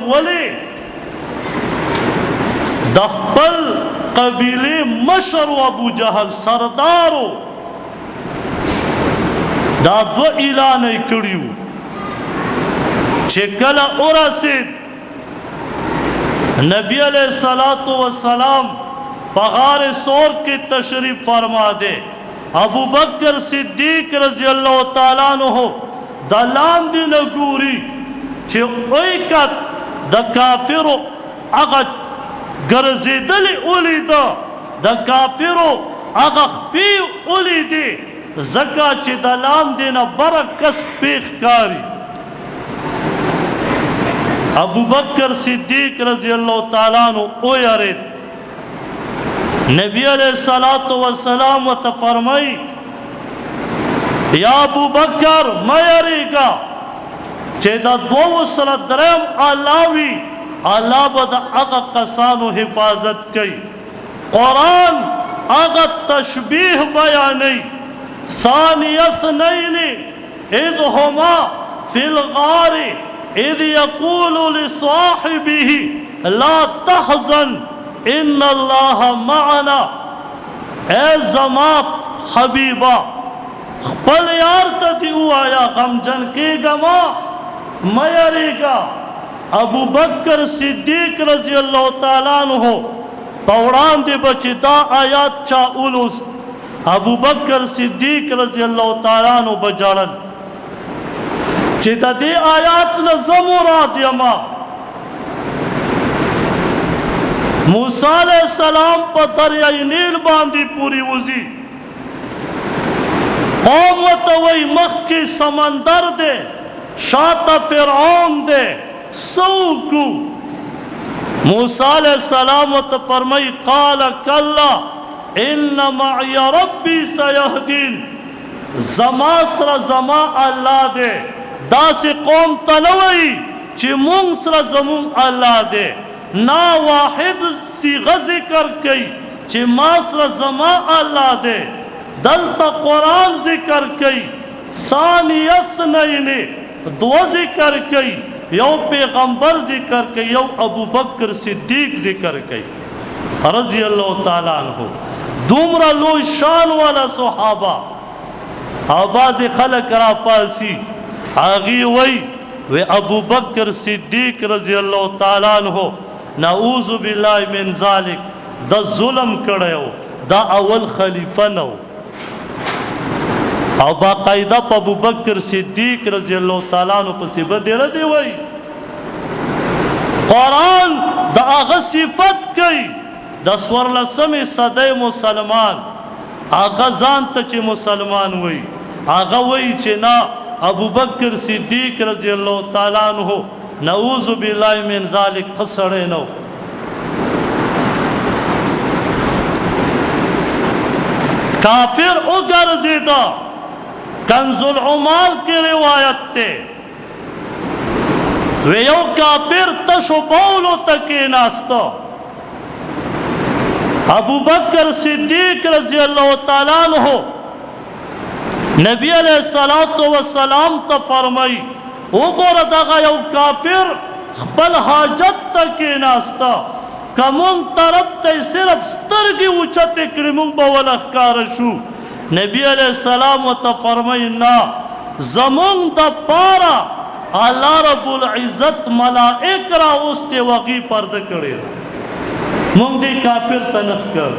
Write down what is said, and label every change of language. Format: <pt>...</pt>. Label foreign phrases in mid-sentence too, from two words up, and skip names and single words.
<ps>ولې د خپل قبیلې مشر و ابو جهل سردار و. دا دو اعلان یې کړي وو چې کله ورسېد نبی</ps> <ar>علیہ الصلاة والسلام</ar> <ps>په غار ثور کې تشریف فرما دے. ابو بکر صدیق</ps> <ar>رضی اللہ تعالیٰ عنہ</ar> <ps>د لاندې نه ګوري چې اویکت د کافرو هغه ګرځېدلې ولیده، د کافرو هغه خپې ولیدې، ځکه چې د لاندې نه بره کس پې ښکاري. ابو بکر صدیق</ps> <ar>رضی اللہ تعالیٰ عنہ</ar> <ps>ویرید. نبی</ps> <ar>علیہ الصلاة والسلام</ar> <ps>ورته فرمائی یا ابو بکر مه یریږه چې د دوو سره دریم الله وي، الله به د هغه کسانو حفاظت کوي. قرآن هغه تشبیه بیانوي.</ps> <ar>ثانی اثنین اذ هما فی الغار اذ یقول لصاحبه لا تحزن ان اللہ معنا.</ar> <ps>اے زما حبیبا خپل یار ته دې ووایه غمجن کېږه مه، مه یریږه. ابو بکر صدیق</ps> <ar>رضی اللہ تعالیٰ عنہ</ar> <ps>په وړاندې به چې دا آیات چا ولوست، ابو بکر صدیق</ps> <ar>رضی اللہ تعالیٰ عنہ</ar> <ps>به ژړل چې د دې آیات نه زه مراد یمه. موسی</ps> <ar>علیہ السلام</ar> <ps>په دریای نیل باندې پوری وځي، قوم ورته وایي مخکې سمندر دی، شاته فرعون دی، څه وکړو؟ موسی</ps> <ar>علیہ السلام</ar> <ps>ورته فرمایي</ps> <ar>قال کلا ان معي ربي سيهدين.</ar> <ps>زما سره زما الله دی. داسې قوم ته نه وایي چې مونږ سره زمونږ الله دی، نا واحد صیغه ذکر کوي چې ما سره زما الله دی. دلته قرآن ذکر کوي</ps> <ar>ثانی اثنین،</ar> <ps>دو ذکر کوي، یو پیغمبر ذکر کوي، یو ابو بکر صدیق ذکر کوي</ps> <ar>رضی اللہ تعالیٰ عنہ.</ar> <ps>دومره لوی شان والا صحابه. او بعضې خلک را پاسی هغې وی ابو بکر صدیق</ps> <ar>رضی اللہ تعالیٰ عنہ نعوذ باللہ من ذالک</ar> <ps>دا ظلم کړی و، دا اول خلیفه نه و. او باقاعده په ابو بکر صدیق</ps> <ar>رضی اللہ تعالیٰ عنہ</ar> <ps>پسې به دې ردې وایي. قرآن د هغه صفت کوي د 14مې صدۍ مسلمان، هغه ځان ته چې مسلمان وایي، هغه وایي چې نه ابو بکر صدیق</ps> <ar>رضی اللہ تعالیٰ عنہ نعوذ باللہ من ذالک</ar> <ps>ښه سړی نه و. کافر وګرځېده. کنز العمال کې روایت ته وی یو کافر تشو بولو ته کېناسته. ابو بکر صدیق</ps> <ar>رضی اللہ تعالیٰ عنہ</ar> <ps>نبی</ps> <ar>علیہ الصلاة والسلام</ar> <ps>ته فرمائی وګوره دغه یو کافر خپل حاجت ته کېناسته، که مونږ طرف ته یې صرف سترګې اوچتې کړې مونږ به وله ښکاره شو. نبی</ps> <ar>علیہ السلام</ar> <ps>ورته فرمایي نه، زمونږ دپاره</ps> <ar>الله رب العزت</ar> <ps>ملائک راوستې و هغې پرده کړې ده، مونږ دې کافر ته نه ښکارو.</ps>